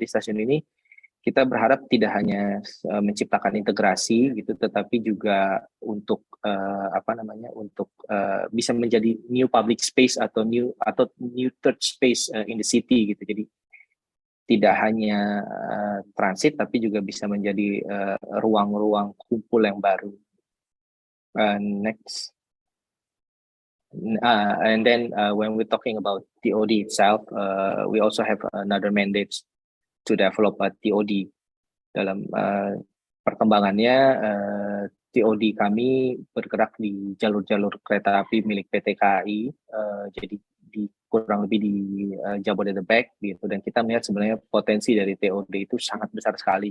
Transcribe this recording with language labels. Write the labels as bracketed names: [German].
[Indonesian] Jadi stasiun ini kita berharap tidak hanya menciptakan integrasi gitu, tetapi juga untuk untuk bisa menjadi [English] new public space [Indonesian] atau [English] new third space in the city [Indonesian] gitu. Jadi tidak hanya transit, tapi juga bisa menjadi ruang-ruang kumpul yang baru. [English] Next. And then when we're talking about TOD itself, we also have another mandate to develop a TOD. [Indonesian] Dalam perkembangannya, TOD kami bergerak di jalur-jalur kereta api milik PT KAI, jadi kurang lebih di Jabodetabek gitu, dan kita melihat sebenarnya potensi dari TOD itu sangat besar sekali.